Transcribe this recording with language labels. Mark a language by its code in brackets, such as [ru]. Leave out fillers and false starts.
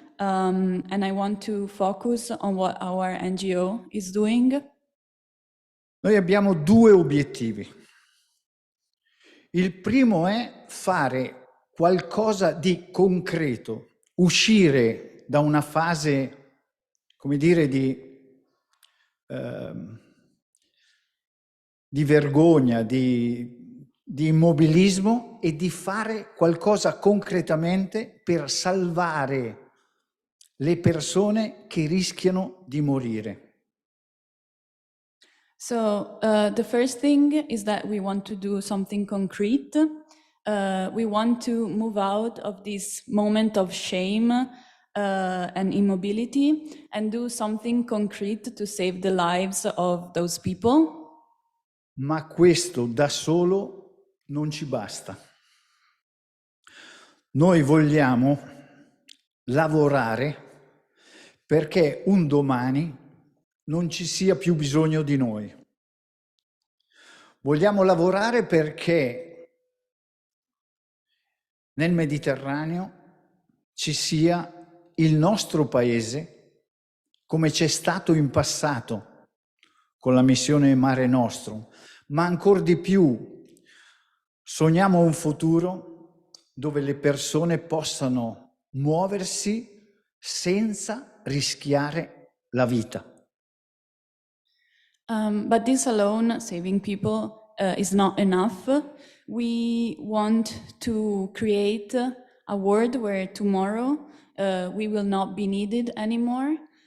[en] And I want to focus on what our NGO is doing. [it] Noi abbiamo due obiettivi. Il primo è fare qualcosa di concreto, uscire da una fase, come dire, di vergogna, di immobilismo e di fare qualcosa concretamente per salvare le persone che rischiano di morire. [en] So the first thing is that we want to do something concrete. We want to move out of this moment of shame and immobility and do something concrete to save the lives of those people. [it] Ma questo da solo non ci basta. Noi vogliamo lavorare perché un domani non ci sia più bisogno di noi. Vogliamo lavorare perché nel Mediterraneo ci sia il nostro paese, come c'è stato in passato con la missione Mare Nostrum, ma ancor di più sogniamo un futuro dove le persone possano muoversi senza rischiare la vita. [en] But this alone, saving people, is not enough. We want to create a world where tomorrow we will not be needed anymore.